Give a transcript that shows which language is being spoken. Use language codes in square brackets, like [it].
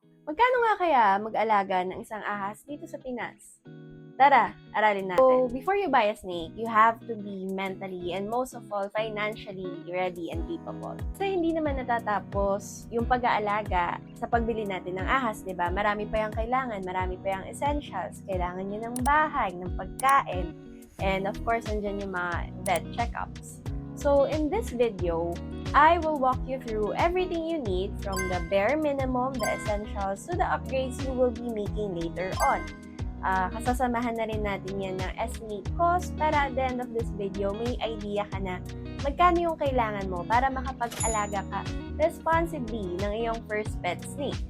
[tl] Magkano nga kaya mag-alaga ng isang ahas dito sa Pinas? Tara, aralin natin. [en] So, before you buy a snake, you have to be mentally and most of all, financially ready and capable. [tl] Kasi hindi naman natatapos yung pag-aalaga sa pagbili natin ng ahas, di ba? Marami pa yung kailangan, marami pa yung essentials. Kailangan niya ng bahay, ng pagkain, [en] and of course, [tl] andyan yung mga vet checkups. [en] So, in this video, I will walk you through everything you need from the bare minimum, the essentials, to the upgrades you will be making later on. [tl] Kasasamahan na rin natin yan ng estimate cost para [en] at the end of this video, [tl] may idea ka na magkano yung kailangan mo para makapag-alaga ka responsibly ng iyong first pet snake.